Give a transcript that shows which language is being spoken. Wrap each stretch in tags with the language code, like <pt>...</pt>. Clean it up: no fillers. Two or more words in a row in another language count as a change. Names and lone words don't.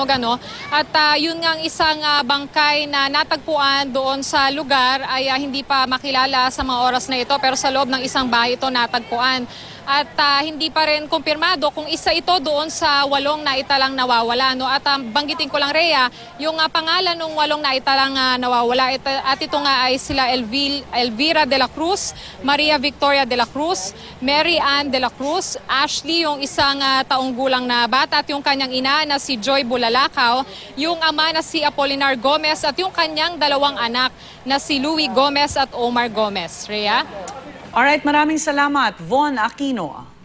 <tl>At yun nga ang isang bangkay na natagpuan doon sa lugar ay hindi pa makilala sa mga oras na ito. Pero sa loob ng isang bahay ito natagpuan. At hindi pa rin kumpirmado kung isa ito doon sa 8 naitalang nawawala. At banggitin ko lang, Rhea, yung pangalan ng 8 naitalang nawawala. At ito nga ay sila Elvira de la Cruz, Maria Victoria de la Cruz, Mary Ann de la Cruz, Ashley, yung isang taong gulang na bata, at yung kanyang ina na si Joy Bulalakaw, yung ama na si Apolinar Gomez, at yung kanyang 2 anak na si Louie Gomez at Omar Gomez. Rhea? Alright, maraming salamat, Von Aquino.</tl>